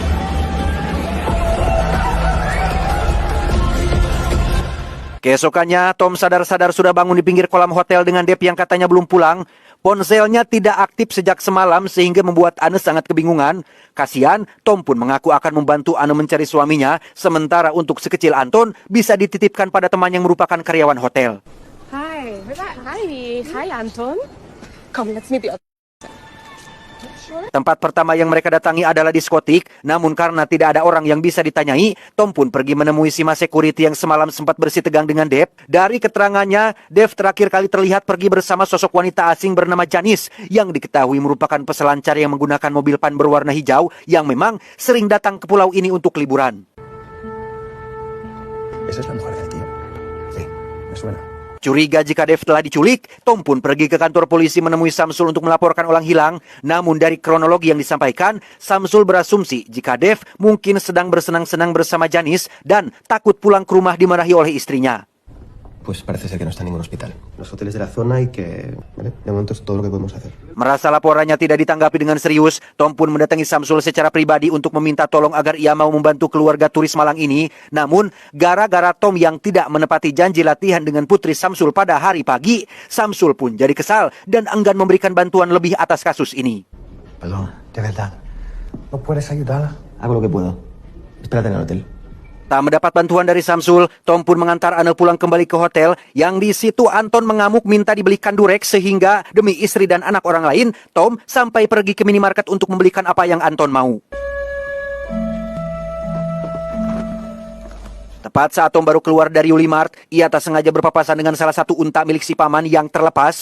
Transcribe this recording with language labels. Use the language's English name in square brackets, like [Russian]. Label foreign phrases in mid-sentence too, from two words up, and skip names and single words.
[Indonesian] Keesokannya, Tom sadar-sadar sudah bangun di pinggir kolam hotel dengan Dev yang katanya belum pulang. Ponselnya tidak aktif sejak semalam sehingga membuat Anne sangat kebingungan. Kasihan, Tom pun mengaku akan membantu Anne mencari suaminya, sementara untuk si kecil Anton bisa dititipkan pada teman yang merupakan karyawan hotel. [English] Hi. Hi, Anton. Come, let's meet the other. [Indonesian] Tempat pertama yang mereka datangi adalah diskotik, namun karena tidak ada orang yang bisa ditanyai, Tom pun pergi menemui si mas security yang semalam sempat bersih tegang dengan Dev. Dari keterangannya, Dev terakhir kali terlihat pergi bersama sosok wanita asing bernama Janice, yang diketahui merupakan peselancar yang menggunakan mobil van berwarna hijau, yang memang sering datang ke pulau ini untuk liburan. [Spanish] Esa es la mujer del tío. Sí, me suena. [Indonesian] Curiga jika Dev telah diculik, Tom pun pergi ke kantor polisi menemui Samsul untuk melaporkan orang hilang. Namun dari kronologi yang disampaikan, Samsul berasumsi jika Dev mungkin sedang bersenang-senang bersama Janice dan takut pulang ke rumah dimarahi oleh istrinya. [Spanish] Pues parece ser que no está en ningún hospital. Los hoteles de la zona y que... ¿vale? De momento es todo lo que podemos hacer. [Indonesian] Merasa laporannya tidak ditanggapi dengan serius, Tom pun mendatangi Samsul secara pribadi untuk meminta tolong agar ia mau membantu keluarga turis Malang ini. Namun, gara-gara Tom yang tidak menepati janji latihan dengan putri Samsul pada hari pagi, Samsul pun jadi kesal dan enggan memberikan bantuan lebih atas kasus ini. [Spanish] Perdón, de verdad. ¿No puedes ayudarla? Hago lo que puedo. Espérate en el hotel. [Indonesian] Tak mendapat bantuan dari Samsul, Tom pun mengantar Anne pulang kembali ke hotel, yang di situ Anton mengamuk minta dibelikan durek sehingga demi istri dan anak orang lain, Tom sampai pergi ke minimarket untuk membelikan apa yang Anton mau. Tepat saat Tom baru keluar dari Ulimart, ia tak sengaja berpapasan dengan salah satu unta milik si paman yang terlepas.